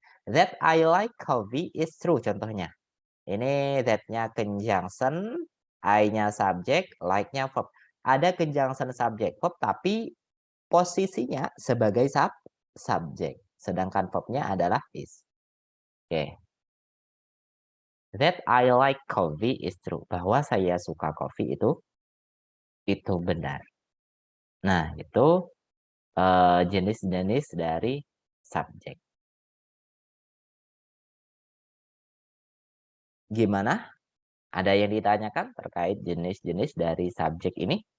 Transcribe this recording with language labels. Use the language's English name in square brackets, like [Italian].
[English] That I like coffee is true [Indonesian] contohnya. Ini that-nya conjunction, I-nya subjek, like-nya verb. Ada conjunction subjek verb tapi posisinya sebagai subjek. Sedangkan verb-nya adalah is. Oke. [English] That I like coffee is true. [Indonesian] Bahwa saya suka kopi itu benar. Nah, itu jenis-jenis dari subjek. Gimana? Ada yang ditanyakan terkait jenis-jenis dari subjek ini?